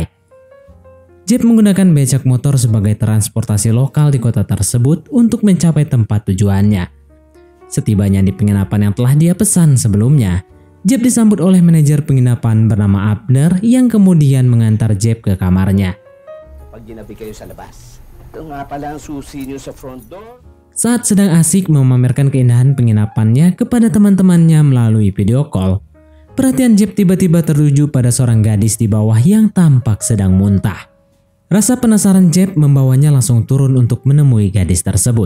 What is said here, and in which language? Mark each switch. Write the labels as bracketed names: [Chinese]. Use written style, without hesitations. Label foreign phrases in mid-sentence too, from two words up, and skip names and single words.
[Indonesian] Jeb menggunakan becak motor sebagai transportasi lokal di kota tersebut untuk mencapai tempat tujuannya. Setibanya di penginapan yang telah dia pesan sebelumnya, Jeb disambut oleh manajer penginapan bernama Abner yang kemudian mengantar Jeb ke kamarnya. [Filipino] Pag ginabi kayo sa labas, ito nga pala ang susi niyo sa [English] front door. [Indonesian] Saat sedang asik memamerkan keindahan penginapannya kepada teman-temannya melalui video call, perhatian Jeb tiba-tiba tertuju pada seorang gadis di bawah yang tampak sedang muntah. Rasa penasaran Jeb membawanya langsung turun untuk menemui gadis tersebut.